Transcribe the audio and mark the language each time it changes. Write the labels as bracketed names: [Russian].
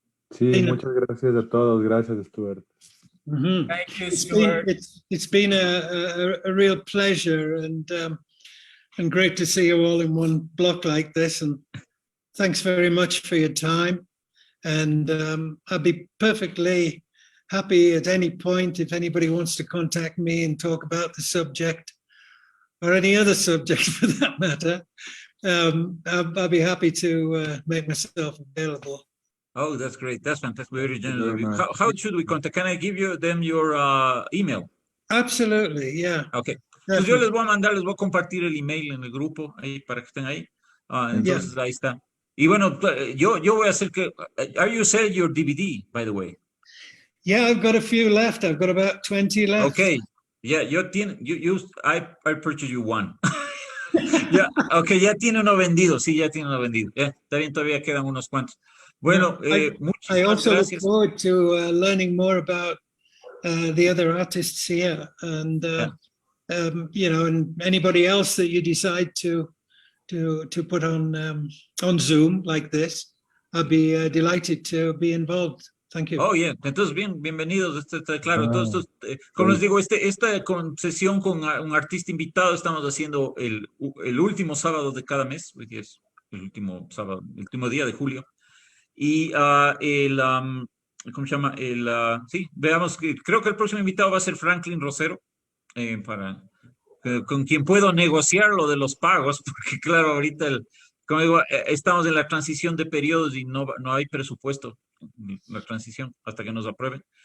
[Spanish] Sí, muchas gracias a todos. Gracias, Stuart. [English] Thank you, Stuart. It's been a real pleasure, and great to see you all in one block like this. And thanks very much for your time. And I'll be perfectly happy at any point if anybody wants to contact me and talk about the subject, or any other subject for that matter. I'll be happy to make myself available. Oh, that's great. That's fantastic. Very generous of you. How should we contact? Can I give them your email? Absolutely, yeah. Okay. [Spanish] Pues yo les voy a compartir el email en el grupo ahí para que estén ahí. Entonces ahí está. Y bueno, yo voy a hacer que. [English] Are you selling your DVD, by the way? Yeah, I've got a few left. I've got about 20 left. Okay. Yeah, I purchased you one. [Spanish] Yeah, okay, ya tiene uno vendido. Sí, ya tiene uno vendido. Está bien, todavía quedan unos cuantos. Bueno, [English] I also [Spanish] gracias. [English] look forward to learning more about the other artists here, and you know, and anybody else that you decide to put on Zoom like this. I'll be delighted to be involved. Thank you. [Spanish] Oh, yeah. Entonces, bienvenidos. Claro, todos estos, como les digo, esta sesión con un artista invitado estamos haciendo el último sábado de cada mes, porque es el último sábado, el último día de julio. Y ¿cómo se llama? Sí, veamos, creo que el próximo invitado va a ser Franklin Rosero, con quien puedo negociar lo de los pagos, porque claro, ahorita, como digo, estamos en la transición de periodos y no hay presupuesto, la transición, hasta que nos aprueben.